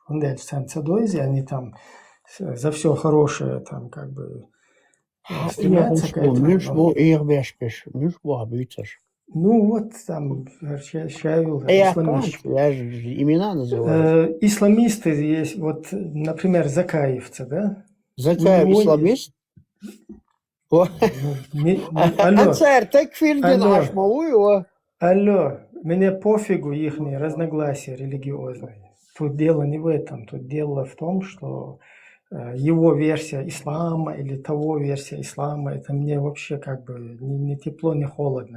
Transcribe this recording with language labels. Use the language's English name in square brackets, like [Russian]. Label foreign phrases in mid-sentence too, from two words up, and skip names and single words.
[Russian] Он дальше сам цадойзи, они там за все хорошее там как бы стремятся к этому. Ну, вот там, Шавил, исламисты. Я же имена называю. Исламисты есть, вот, например, закаевцы, да? Закаев исламист? Алло, мне пофигу их разногласия религиозные. Тут дело не в этом, тут дело в том, что его версия ислама или того версия ислама, это мне вообще как бы не тепло, не холодно.